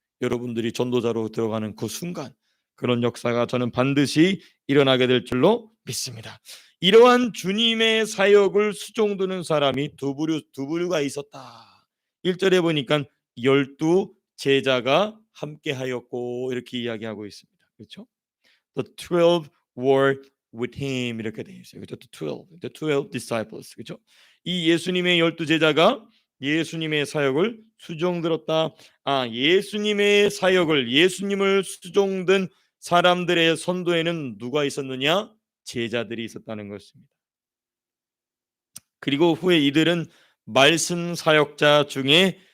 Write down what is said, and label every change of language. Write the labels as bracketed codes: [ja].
[ko] 여러분들이 전도자로 들어가는 그 순간 그런 역사가 저는 반드시 일어나게 될 줄로 믿습니다. 이러한 주님의 사역을 수종드는 사람이 두 부류가 있었다. 1절에 보니까 12 제자가 함께 하였고, 이렇게 이야기하고 있습니다. 그렇죠? [en] The 12 were with him, [ko] 이렇게 되어 있어요. 그렇죠? [en] The 12 disciples. 그렇죠? [ko] 이 예수님의 12 제자가 예수님의 사역을 수종들었다. 예수님의 사역을, 예수님을 수종든 사람들의 선도에는 누가 있었느냐? 제자들이 있었다는 것입니다. 그리고 후에 이들은 말씀 사역자 중에